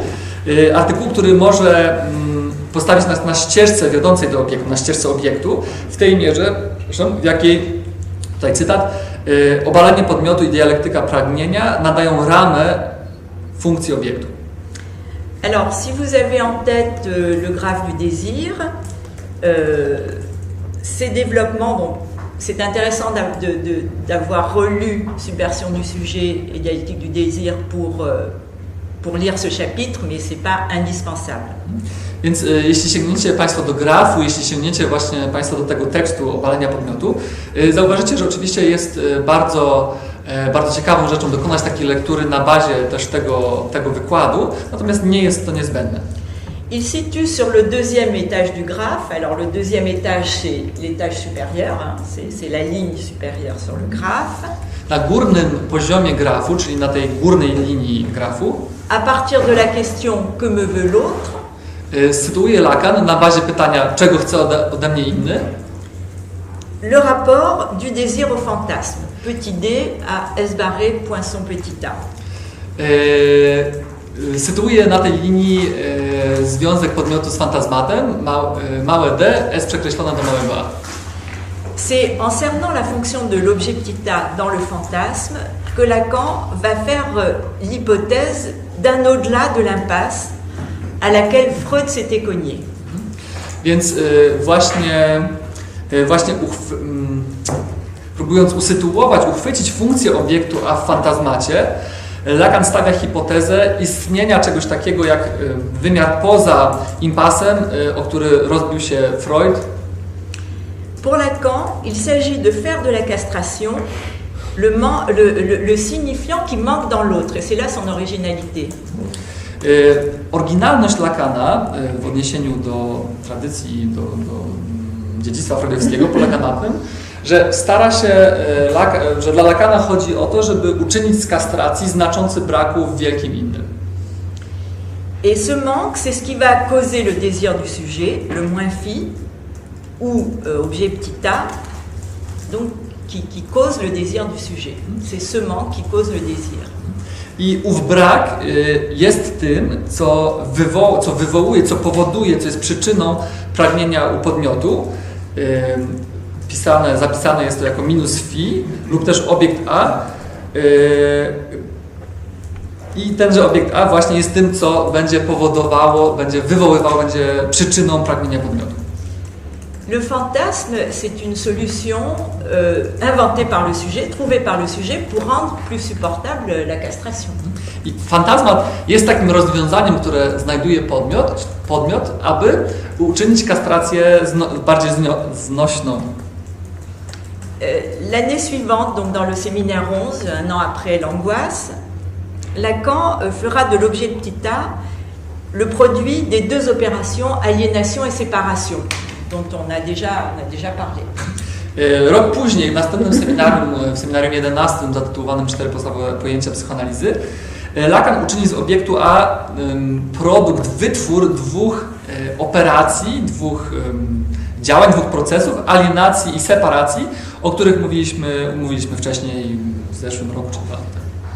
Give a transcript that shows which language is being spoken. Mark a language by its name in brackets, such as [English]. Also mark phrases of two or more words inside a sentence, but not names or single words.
[Polish] Artykułu, który może postawić nas na ścieżce wiodącej do obiektu, na ścieżce obiektu, w tej mierze, w jakiej, tutaj cytat, obalenie podmiotu i dialektyka pragnienia nadają ramę funkcji obiektu. [French] Alors, si vous avez en tête le graphe du désir, ces développements, bon, c'est intéressant d'avoir relu Subversion du sujet et dialectique du désir pour lire ce chapitre, mais c'est pas indispensable. [Polish] Więc jeśli sięgniecie Państwo do grafu, jeśli sięgniecie właśnie Państwo do tego tekstu obalenia podmiotu, zauważycie, że oczywiście jest bardzo ciekawą rzeczą dokonać takiej lektury na bazie też tego wykładu, natomiast nie jest to niezbędne. [French] Il situe sur le deuxième étage du graphe. Alors le deuxième étage, c'est l'étage supérieur, hein, c'est la ligne supérieure sur le graphe. [Polish] Na górnym poziomie grafu, czyli na tej górnej linii grafu, [French] à partir de la question que me veut l'autre, [Polish] sytuuje Lacan na bazie pytania, czego chce ode mnie inny, [French] le rapport du désir au fantasme, petit d à S barré Poinçon petit a. [Polish] Sytuuje na tej linii związek podmiotu z fantazmatem, małe d, S przekreślone do małego a. [French] C'est en cernant la fonction de l'objet petit a dans le fantasme que Lacan va faire l'hypothèse d'un au-delà de l'impasse à laquelle Freud s'était cogné. [Polish] Więc właśnie próbując usytuować, uchwycić funkcję obiektu a w fantazmacie, Lacan stawia hipotezę istnienia czegoś takiego jak wymiar poza impasem, o który rozbił się Freud. [French] Pour Lacan, il s'agit de faire de la castration le signifiant qui manque dans l'autre, et c'est là son originalité. [Polish] Oryginalność Lacana w odniesieniu do tradycji, do dziedzictwa freudowskiego polega na tym, że stara się, że dla Lacana chodzi o to, żeby uczynić z kastracji znaczący braku w wielkim innym. [French] Et ce manque, c'est ce qui va causer le désir du sujet, le moins fi, ou objet petit a, donc qui cause le désir du sujet. C'est ce manque qui cause le désir. [Polish] I ów brak jest tym, co wywołuje, co powoduje, co jest przyczyną pragnienia u podmiotu. Zapisane jest to jako minus phi lub też obiekt a. I tenże obiekt a właśnie jest tym, co będzie powodowało, będzie wywoływało, będzie przyczyną pragnienia podmiotu. [French] Le fantasme, c'est une solution inventée par le sujet, trouvée par le sujet pour rendre plus supportable la castration. [Polish] I fantazmat jest takim rozwiązaniem, które znajduje podmiot, aby uczynić kastrację bardziej znośną. [French] L'année suivante, donc dans le séminaire 11, un an après l'angoisse, Lacan fera de l'objet petit a le produit des deux opérations aliénation et séparation, dont on a déjà parlé. [Polish] Rok później, w następnym seminarium, w seminarium 11, zatytułowanym 4 podstawowe pojęcia psychoanalizy, Lacan uczyni z obiektu A wytwór dwóch operacji, dwóch działań, dwóch procesów, alienacji i separacji, o których mówiliśmy wcześniej w zeszłym roku czy 2 lata temu.